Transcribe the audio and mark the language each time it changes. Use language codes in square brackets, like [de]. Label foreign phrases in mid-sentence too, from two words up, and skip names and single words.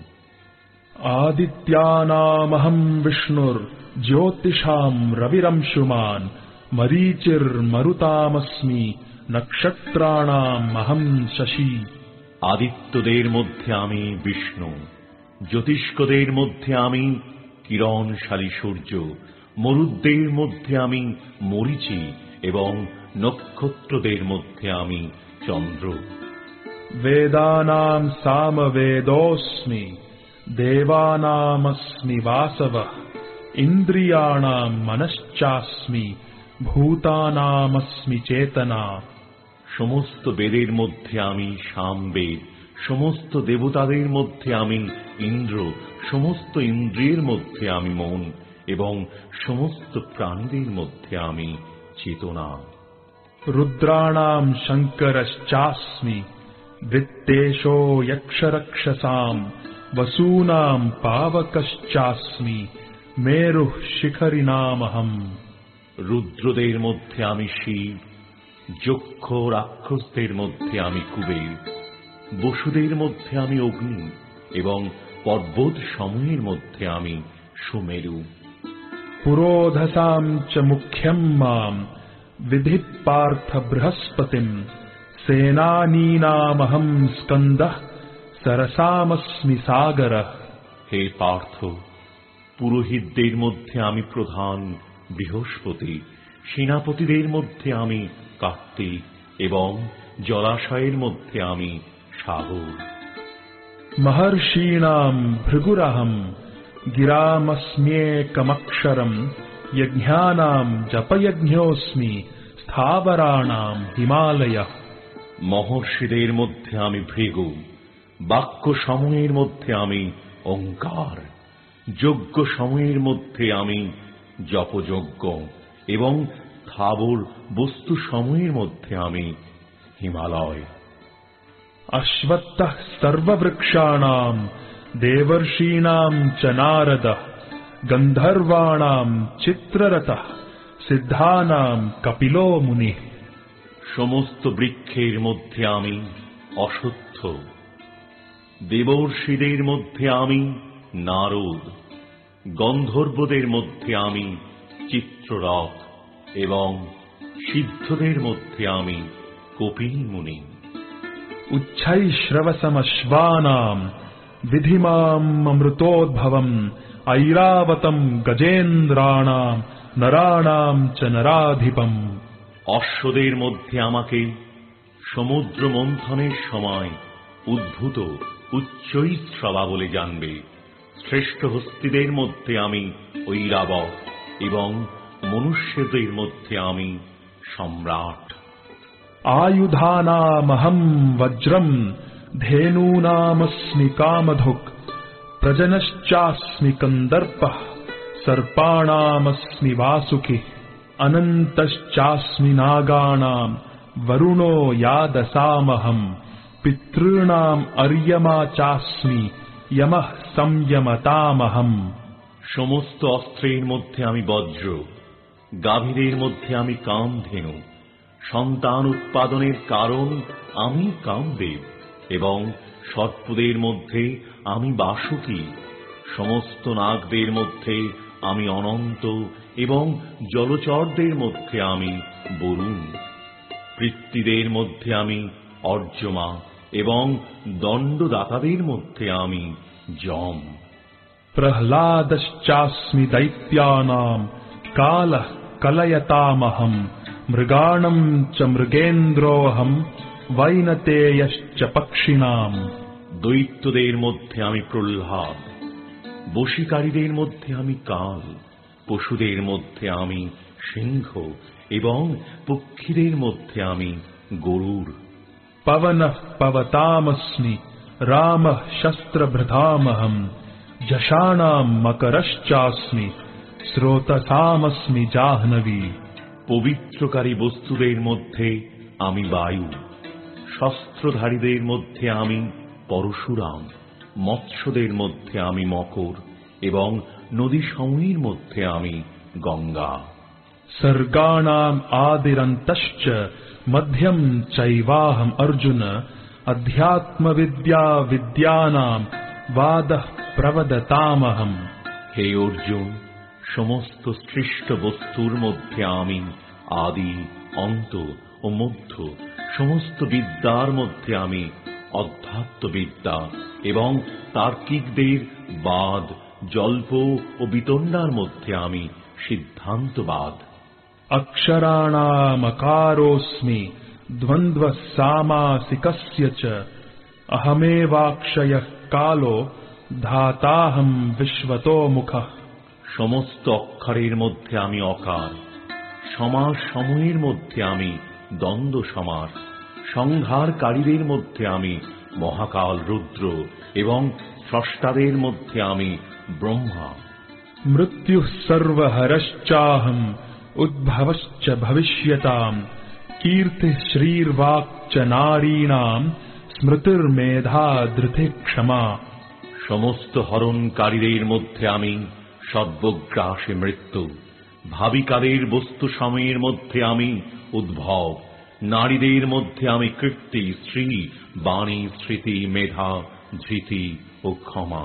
[sa] আদিত্যানামহং বিষ্ণুর জ্যোতিষাম রবিরংশুমান মরীচির্মরুতামস্মি নক্ষত্রাণাম অহং শশী। [bn] আদিত্যদের মধ্যে আমি বিষ্ণু, জ্যোতিষ্কদের মধ্যে আমি কিরণশালী সূর্য, মরুদ্দের মধ্যে আমি মরীচি এবং নক্ষত্রদের মধ্যে আমি চন্দ্র। [sa] वेदानां सामवेदोऽस्मि देवानामस्मि वासवः इन्द्रियाणां मनश्चास्मि भूतानामस्मि चेतना। [bn] সমস্ত বেদের মধ্যে আমি সামবেদ, সমস্ত দেবতাদের মধ্যে আমি ইন্দ্র, সমস্ত ইন্দ্রিয়ের মধ্যে আমি মন এবং সমস্ত প্রাণীদের মধ্যে আমি চেতনা। [sa] रुद्राणां शङ्करश्चास्मि वित्तेशो यक्षरक्षसां वसूनां पावकश्चास्मि मेरुः शिखरिणामहम्। [bn] রুদ্রদের মধ্যে আমি শিব, যক্ষ রাক্ষসদের মধ্যে আমি কুবের, বসুদের মধ্যে আমি অগ্নি এবং পর্বত সমূহের মধ্যে আমি সুমেরু। [sa] पुरोधसां च मुख्यं मां विधि पार्थ बृहस्पतिं सेनानीनामहं स्कन्दः सरसामस्मि सागरः। [bn] হে পার্থ, পুরোহিতদের মধ্যে আমি প্রধান বৃহস্পতি, সেনাপতিদের মধ্যে আমি কার্তিক এবং জলাশয়ের মধ্যে আমি সাগর। [sa] महर्षीणां भृगुरहं गिरामस्म्येकमक्षरं यज्ञानां जपयज्ञोऽस्मि स्थावराणां हिमालयः। [bn] মহর্ষিদের মধ্যে আমি ভৃগু, বাক্য সমূহের মধ্যে আমি ওঙ্কার, যজ্ঞ সমূহের মধ্যে আমি জপযজ্ঞ এবং স্থাবর বস্তু সমূহের মধ্যে আমি হিমালয়। [sa] अश्वत्थः सर्ववृक्षाणां देवर्षीणां च नारदः गन्धर्वाणां चित्ररथः सिद्धानां कपिलो मुनिः। [bn] সমস্ত বৃক্ষের মধ্যে আমি অশ্বত্থ, দেবর্ষিদের মধ্যে আমি নারদ, গন্ধর্বদের মধ্যে আমি চিত্ররথ এবং সিদ্ধদের মধ্যে আমি কপিল মুনি। [sa] उच्छैश्रवसमश्वानां विधिमामृतोद्भवम् ऐरावतं गजेन्द्राणां नराणां च नराधिपम्। [bn] অশ্বদের মধ্যে আমাকে সমুদ্র মন্থনের সময় উদ্ভূত উচ্চৈঃস্রবা বলে জানবে। শ্রেষ্ঠ হস্তিদের মধ্যে আমি ঐরাবত এবং মনুষ্যদের মধ্যে আমি সম্রাট। [sa] आयुधानामहं वज्रं धेनूनामस्मि कामधुक् प्रजनश्चास्मि कन्दर्पः सर्पाणामस्मि वासुकिः अनन्तश्चास्मि नागानां वरुणो यादसामहम् पितॄणाम् अर्यमा चास्मि यमः संयमतामहम्। [bn] সমস্ত অস্ত্রের মধ্যে আমি বজ্র, গাভীদের মধ্যে আমি কামধেনু, সন্তান উৎপাদনের কারণ আমি কামদেব এবং সর্পদের মধ্যে আমি বাসুকী, সমস্ত নাগদের মধ্যে আমি অনন্ত এবং জলচরদের মধ্যে আমি বরুণ, পৃথ্বীদের মধ্যে আমি অর্যমা এবং দণ্ডদাতাদের মধ্যে আমি যম। [sa] प्रह्लादश्चास्मि दैत्यानां कालः कलयतामहम् मृगाणां च मृगेन्द्रोऽहम् वैनतेयश्च पक्षिणाम्। [bn] দৈত্যদের মধ্যে আমি প্রহ্লাদ, বশীকারীদের মধ্যে আমি কাল, পশুদের মধ্যে আমি সিংহ এবং পক্ষীদের মধ্যে আমি গরুড়। [sa] पवनः पवतामस्मि रामः शस्त्रभृतामहम् जषाणां मकरश्चास्मि स्रोतसामस्मि जाह्नवी। [bn] পবিত্রকারী বস্তুদের মধ্যে আমি বায়ু, শস্ত্রধারীদের মধ্যে আমি পরশুরাম, মৎস্যদের মধ্যে আমি মকর এবং নদী সমূহের মধ্যে আমি গঙ্গা। [sa] सर्गाणाम् आदिरन्तश्च मध्यं चैवाहम् अर्जुन अध्यात्मविद्या विद्यानां वादः प्रवदतामहम्। [bn] হে অর্জুন, সমস্ত সৃষ্ট বস্তুর মধ্যে আমি আদি, অন্ত ও মধ্য, সমস্ত বিদ্যার মধ্যে আমি অধ্যাত্মবিদ্যা এবং তার্কিকদের বাদ জল্প ও বিতণ্ডার মধ্যে আমি সিদ্ধান্তবাদ। [sa] अक्षराणामकारोऽस्मि द्वन्द्वः सामासिकस्य च अहमेवाक्षयः कालो धाताहं विश्वतो मुखः। [bn] সমস্ত অক্ষরের মধ্যে আমি অকার, সমাস সমূহের মধ্যে আমি দ্বন্দ্ব সমাস, সংহারকারীদের মধ্যে আমি মহাকাল রুদ্র এবং স্রষ্টাদের মধ্যে আমি ব্রহ্মা। [sa] मृत्युः सर्वहरश्चाहम् उद्भवश्च भविष्यताम् कीर्तिः श्रीर्वाक्च नारीणाम् स्मृतिर्मेधा धृतिः क्षमा। [bn] সমস্ত হরণকারীদের মধ্যে আমি সর্বগ্রাসে মৃত্যু, ভাবিকাদের বস্তু সময়ের মধ্যে আমি উদ্ভব, নারীদের মধ্যে আমি কীর্তি, শ্রী, বাণী, স্মৃতি, মেধা, ধৃতি ও ক্ষমা।